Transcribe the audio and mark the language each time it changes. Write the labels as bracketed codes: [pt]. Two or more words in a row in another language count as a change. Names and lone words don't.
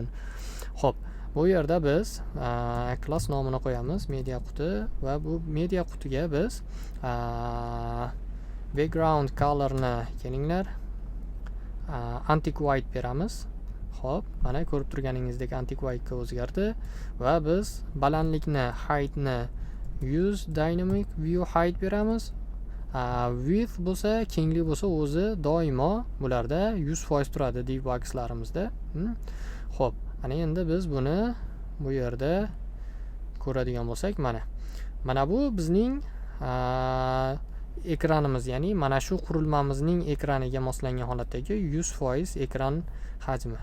[uz] Xo'p, bu yerda biz class nomini qo'yamiz, media quti, va bu media qutiga biz [en] background colorni [uz] kelinglar [en] antique white [uz] beramiz. Xo'p, mana ko'rib turganingizdek [en] antique white [uz] ga o'zgardi va biz balandlikni, heightni [en] use dynamic view height [uz] beramiz. Width bo'lsa, kenglik bo'lsa o'zi doimo bularda 100% turadi divboxlarimizda. Xo'p, ana endi biz buni bu yerda ko'radigan bo'lsak, mana bu bizning ekranimiz, ya'ni mana shu qurilmamizning ekraniga moslangan holatdagi 100% ekran hajmi.